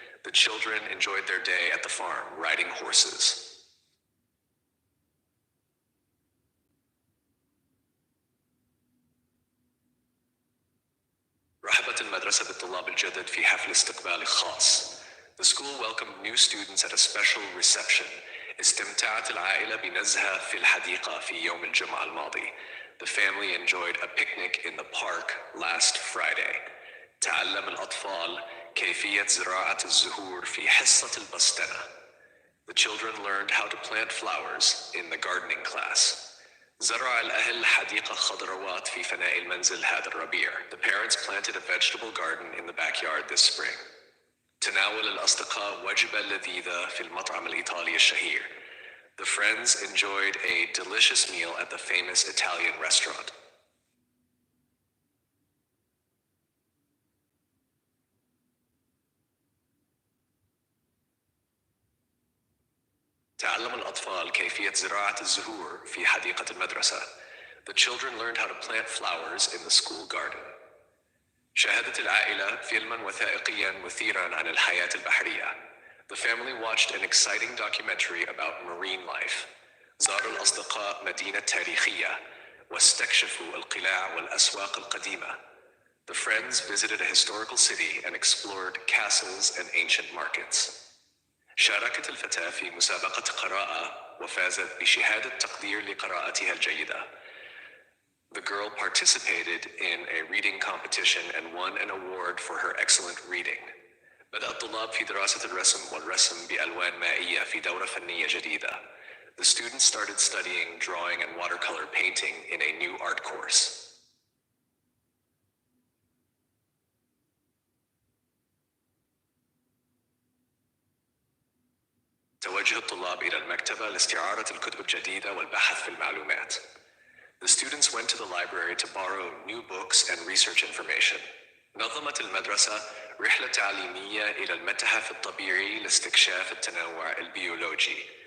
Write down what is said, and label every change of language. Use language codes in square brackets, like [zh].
[en] The children enjoyed their day at the farm, riding horses. [ar] رحبت المدرسة بالطلاب الجدد في حفل استقبال خاص. [en] The school welcomed new students at a special reception. [ar] استمتعت العائلة بنزهة في الحديقة في يوم الجمعة الماضي. [en] The family enjoyed a picnic in the park last Friday. [ar] تعلم الأطفال كيفية زراعة الزهور في حصة البستنة. [en] The children learned how to plant flowers in the gardening class. [ar] زرع الأهل حديقة خضروات في فناء المنزل هذا الربيع. [en] The parents planted a vegetable garden in the backyard this spring. [ar] تناول الأصدقاء وجبة لذيذة في المطعم الإيطالي الشهير. [en] The friends enjoyed a delicious meal at the famous Italian restaurant. [ar] تعلم الأطفال كيفية زراعة الزهور في حديقة المدرسة. [en] The children learned how to plant flowers in the school garden. [ar] شاهدت العائلة فيلماً وثائقياً مثيراً عن الحياة البحرية. [en] The family watched an exciting documentary about marine life. [ar] زاروا الأصدقاء مدينة تاريخية واستكشفوا القلاع والأسواق القديمة. [en] The friends visited a historical city and explored castles and ancient markets. [ar] شاركت الفتاة في مسابقة قراءة وفازت بشهادة تقدير لقراءتها الجيدة. [en] The girl participated in a reading competition and won an award for her excellent reading. [ar] بدأ الطلاب في دراسة الرسم والرسم بألوان مائية في دورة فنية جديدة. [en] The students started studying drawing and watercolor painting in a new art course. [ar] توجه الطلاب إلى المكتبة لاستعارة الكتب الجديدة والبحث في المعلومات. [en] The students went to the library to borrow new books and research information. [ar] نظمت المدرسة رحلة تعليمية إلى المتحف الطبيعي لاستكشاف التنوع البيولوجي.